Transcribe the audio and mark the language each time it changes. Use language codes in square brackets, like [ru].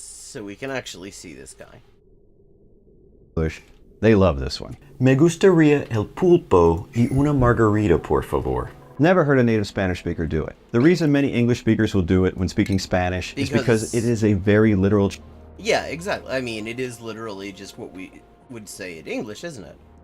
[en] So we can actually see this guy. they love this one. [es] Me gustaría el pulpo y una margarita, por favor. [en] Never heard a native Spanish speaker do it. The reason many English speakers will do it when speaking Spanish is because it is a very literal. Yeah, exactly. I mean, it is literally just what we would say in English, isn't it?